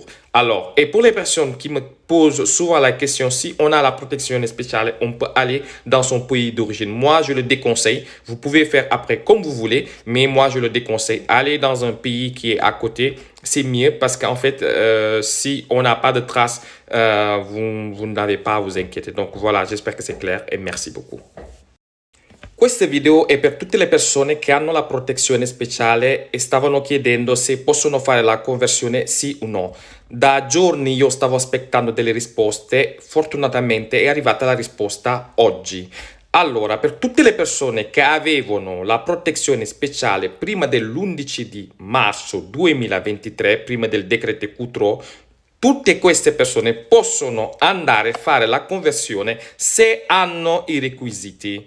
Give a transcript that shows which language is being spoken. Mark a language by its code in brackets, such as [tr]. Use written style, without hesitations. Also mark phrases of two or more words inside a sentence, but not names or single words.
[fr] Alors, et pour les personnes qui me posent souvent la question, si on a la protection spéciale, on peut aller dans son pays d'origine. Moi, je le déconseille. Vous pouvez faire après comme vous voulez, mais moi, je le déconseille. Aller dans un pays qui est à côté, c'est mieux parce qu'en fait, si on n'a pas de traces, vous n'avez pas à vous inquiéter. Donc voilà, j'espère che c'est clair e merci beaucoup. [it] Questa video è per tutte le persone che hanno la protezione speciale e stavano chiedendo se possono fare la conversione sì o no. Da giorni io stavo aspettando delle risposte, fortunatamente è arrivata la risposta oggi. Allora, per tutte le persone che avevano la protezione speciale prima dell'11 di marzo 2023, prima del decreto Cutro, tutte queste persone possono andare a fare la conversione se hanno i requisiti.